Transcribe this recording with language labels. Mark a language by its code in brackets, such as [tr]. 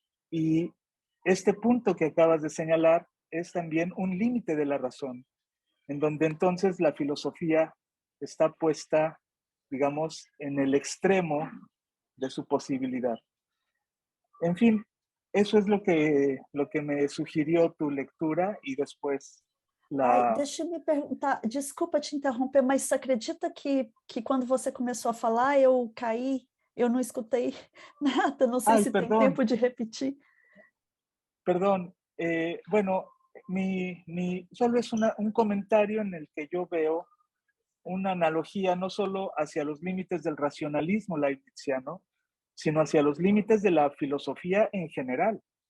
[es] Y este punto que acabas de señalar es también un límite de la razón, en donde entonces la filosofía está puesta, digamos, en el extremo de su posibilidad. En fin, eso es lo que me sugirió tu lectura y después la... [pt] Deixa eu me perguntar, desculpa te interromper, mas você acredita que quando você começou a falar eu caí, eu não escutei nada, não sei se tem tempo de repetir. [es] Perdón, bueno, solo es un comentario en el que yo veo una analogía no solo hacia los límites del racionalismo leibniziano, sino hacia los límites de la filosofía en general,